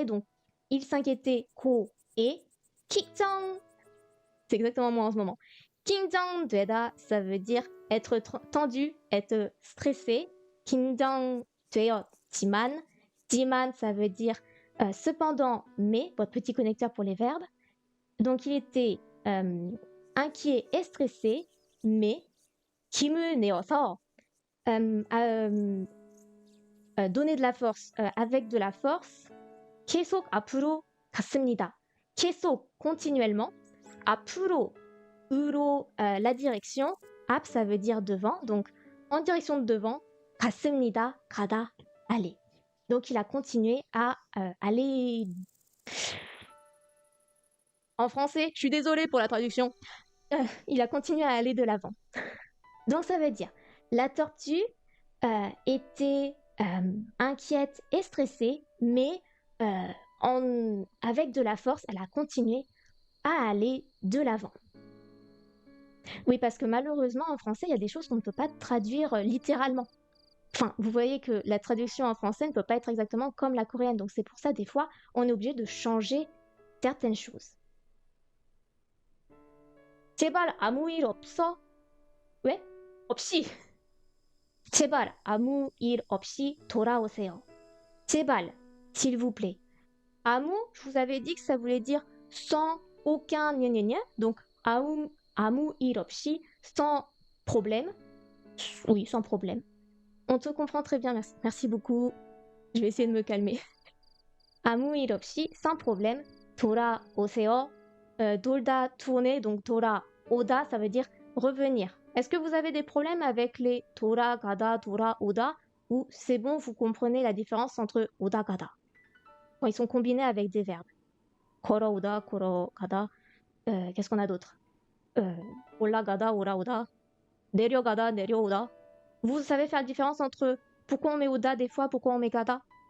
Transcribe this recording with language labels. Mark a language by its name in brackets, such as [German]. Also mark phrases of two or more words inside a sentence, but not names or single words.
[French] Donc, il s'inquiétait 고 et 걱정, c'est exactement moi en ce moment. 긴장되다, ça veut dire être tendu, être stressé. [Korean] 긴장되었지만, 지만, [French] ça veut dire cependant, mais, votre petit connecteur pour les verbes. Donc, il était inquiet et stressé, mais [Korean] 힘을 내어서 [French] donner de la force avec de la force. [Korean] 계속 앞으로 갔습니다. 계속 continuellement. 앞으로 으로 [French] la direction. 앞 ça veut dire devant. Donc en direction de devant. [Korean] 갔습니다. 가다 aller. [French] Donc il a continué à aller. En français, je suis désolée pour la traduction. Il a continué à aller de l'avant. Donc ça veut dire la tortue était inquiète et stressée, mais avec de la force, elle a continué à aller de l'avant. Oui, parce que malheureusement, en français, il y a des choses qu'on ne peut pas traduire littéralement. Enfin, vous voyez que la traduction en français ne peut pas être exactement comme la coréenne. Donc c'est pour ça, des fois, on est obligé de changer certaines choses. [Korean] 제발 아무 일 없어? 왜? 없이. 제발 아무 일 없이 돌아오세요. 제발, [French] s'il vous plaît. 아무, je vous avais dit que ça voulait dire sans aucun gna gna gna. [Korean] Donc 아무 일 없이, [French] sans problème. Oui, sans problème. On te comprend très bien, merci, merci beaucoup. Je vais essayer de me calmer. [Korean] 아무 일 없이, [French] sans problème. [Korean] 돌아오세요. 돌다, [French] tourner, donc 돌아오다, ça veut dire revenir. Est-ce que vous avez des problèmes avec les [Korean] 돌아가다, 돌아오다 [French] ou c'est bon, vous comprenez la différence entre [Korean] 오다 가다 [French] quand ils sont combinés avec des verbes. [Korean] 걸어오다, 걸어가다. [French] Qu'est-ce qu'on a d'autre? [Korean] 올라가다, 올라오다. 내려가다, 내려오다. [French] Vous savez faire la différence entre pourquoi on met [Korean] 오다 [French] des fois, pourquoi on met gada?